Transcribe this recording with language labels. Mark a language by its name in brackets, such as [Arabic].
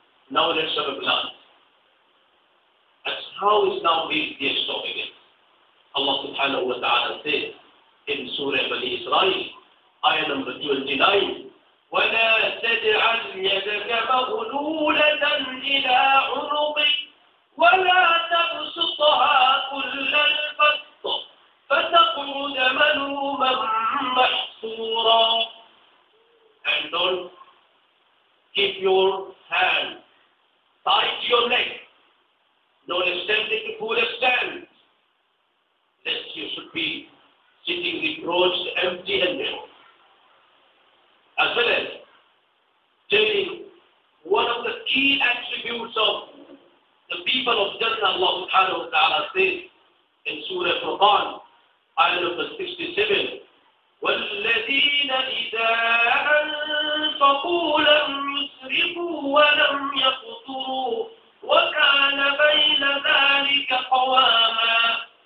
[English] Now let's have a glance. That's how Islam is the extravagance. Allah subhanahu wa ta'ala says in Surah Bani Israel, ayah number 29, [Arabic] وَلَا تَجْعَلْ يَدَكَ مَغْلُولَةً إِلَىٰ عُنُقِكَ وَلَا تَبْسُطْهَا كُلَّ الْبَسْطِ فَتَقْعُدَ مَلُومًا مَحْسُورًا. [English] And don't keep your hand tied to your neck, nor extend it to full extent, lest you should be sitting reproached empty-handed. As well as telling one of the key attributes of the people of Jannah, Allah subhanahu wa ta'ala says in Surah Furqan, ayah number 67, [Arabic] وَالَّذِينَ إِذَا أَنفَقُوا لَمْ يُسْرِفُوا وَلَمْ يَقْتُرُوا وَكَانَ بَيْنَ ذَلِكَ قَوَامًا.